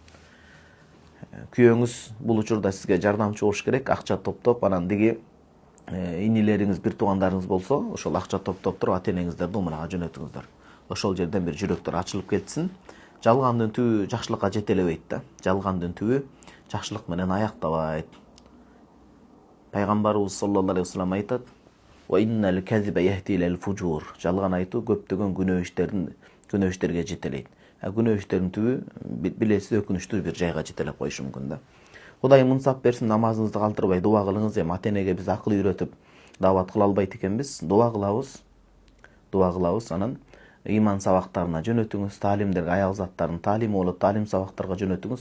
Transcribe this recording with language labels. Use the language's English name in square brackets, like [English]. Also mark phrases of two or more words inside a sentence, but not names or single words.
[Kyrgyz] Күйөөңүз бул учурда сизге жардамчы болуш керек, акча топтоп, анан диги инилериңиз, бир туугандарыңыз болсо, ошол акча топтоп туруп ата-энеңиздерди умрага жөнөтүңүздөр. Ошол жерден бир жүрөктөр ачылып кетсин. Жалгандын түбү жакшылыкка жете элебейт да. Жалгандын түбү жакшылык менен аяктабайт. Пайгамбарыбыз [Arabic] صلى الله عليه وسلم [Kyrgyz] айтат: [Arabic] "وإن الكذب يهدي إلى الفجور." [Kyrgyz] Жалган айтуу көптөгөн күнөө иштерге жетелейт. Күнөө иштердин түбү билесиз өкүнүчтүү бир жайга жетелеп коюшу мүмкүн да. Кудайым мынсап берсин, намазыңызды калтырбай дуа кылыңыз. Эми ата-энеге биз акыл үйрөтүп даават кыла албайт экенбиз. Дуа кылабыз, анан иман сабактарына жөнөтүңүз, таалимдерге, аял заттарын таалим болот, таалим сабактарга жөнөтүңүз.